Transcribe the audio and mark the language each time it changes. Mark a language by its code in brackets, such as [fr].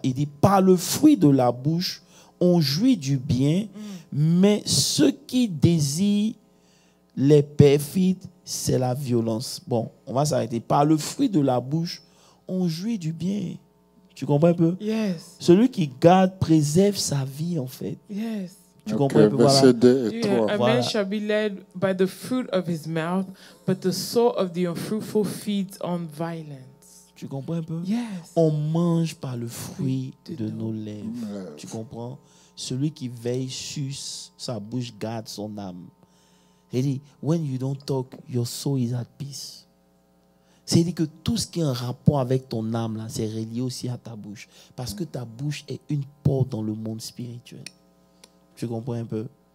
[fr] Il dit, par le fruit de la bouche, on jouit du bien, mais ceux qui désirent les perfides, c'est la violence. Bon, on va s'arrêter. Par le fruit de la bouche, on jouit du bien. Tu comprends un peu? [en] Yes. [fr] Celui qui garde, préserve sa vie, en fait. [en] Yes. [fr] Tu comprends un peu? Verset 2 et 3. [en] A man shall be led by the fruit of his mouth, but the soul of the unfruitful feeds on violence. [fr] Tu comprends un peu? [en] Yes. [fr] On mange par le fruit de nos lèvres. Tu comprends? Celui qui veille sur sa bouche garde son âme. Il dit, [en] when you don't talk, your soul is at peace. [fr] C'est-à-dire que tout ce qui est en rapport avec ton âme, là, c'est relié aussi à ta bouche. Parce que ta bouche est une porte dans le monde spirituel. Tu comprends un peu?